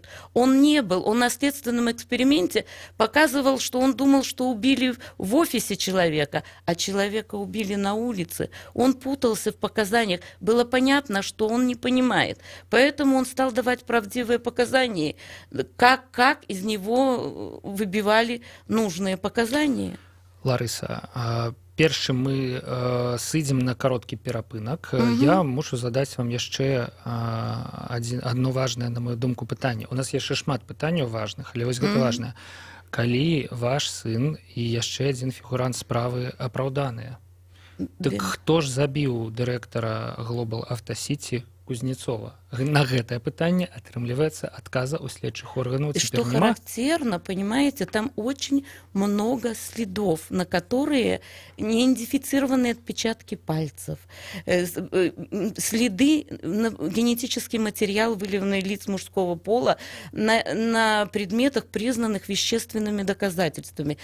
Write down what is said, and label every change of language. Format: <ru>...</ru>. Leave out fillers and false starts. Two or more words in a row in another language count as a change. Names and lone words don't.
<ru>Он не был, он на следственном эксперименте показывал, что он думал, что убили в офисе человека, а человека убили на улице. Он путался в показаниях, было понятно, что он не понимает. Поэтому он стал давать правдивые показания, как из него выбивали нужные показания.</ru> <be>Ларыса, перш чым мы сыдзем на кароткі перапынак, я мушу задаць вам яшчэ одно важнае, на мою думку, пытанне. У нас яшчэ шмат пытанняў важных, але вось гэта важнае. Калі ваш сын і яшчэ адзін фігурант справы апраўданыя, дык хто ж забіў дырэктара Global Auto City Кузнецова? На гэтае пытанне атрымліваецца адказа у следчых органаў.</be> <ru>И что характерно, понимаете, там очень много следов, на которые не идентифицированы отпечатки пальцев, следы, генетический материал, выявленный лиц мужского пола, на предметах, признанных вещественными доказательствами.</ru>